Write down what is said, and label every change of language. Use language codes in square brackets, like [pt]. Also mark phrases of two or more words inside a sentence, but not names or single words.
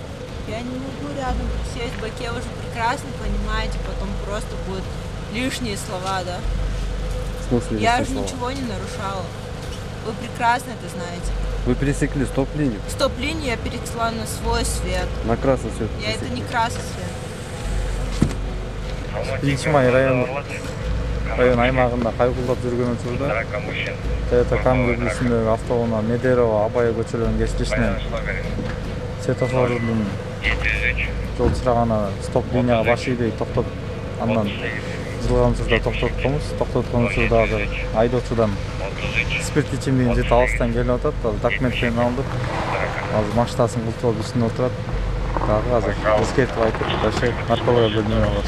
[ru] Я не могу рядом присесть в баке, вы же прекрасно понимаете, потом просто будут лишние слова, да? В смысле я лишние же слова? ничего не нарушала. Вы прекрасно это знаете. Вы пересекли стоп-линию. Стоп-линию я пересекла на свой свет. На красный свет. Я это не красный свет. [ky] Ичмай район аймагында кайгуулап жүргөн учурда Toyota Camry белгисиндеги автоунаа Медерова, Абай көчөлөрүнүн кескичинен светофордун жол чырагына стоп линияга баш ийбей токтоп, андан жылган учурда токтотконбуз. Токтоткон учурда азыр айдоочудан спирт ичимдигин жете алыстан келип атат. Документтерин алдык. Азыр машинасынын култулуп үстүндө отурат. Дагы азыр эскертип айтып, дальше наркология бөлүмүнө алабыз.